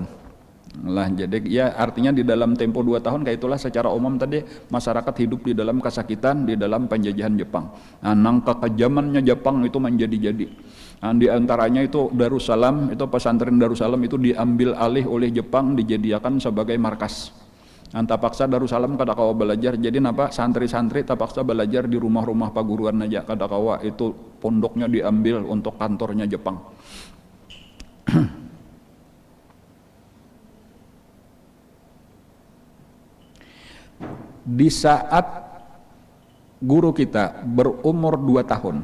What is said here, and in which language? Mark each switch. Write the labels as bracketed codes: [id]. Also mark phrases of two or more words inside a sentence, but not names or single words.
[id] Lah jadi ya artinya di dalam tempo 2 tahun kayak itulah secara umum tadi masyarakat hidup di dalam kesakitan di dalam penjajahan Jepang. Nang kekejamannya Jepang itu menjadi-jadi. Di antaranya itu Darussalam, itu pesantren Darussalam itu diambil alih oleh Jepang dijadikan sebagai markas. [bjn] Tapaksa Darussalam kada kawa belajar, jadi napa santri-santri tapaksa belajar di rumah-rumah paguruan aja, kada kawa itu pondoknya diambil untuk kantornya Jepang. [id] Di saat guru kita berumur 2 tahun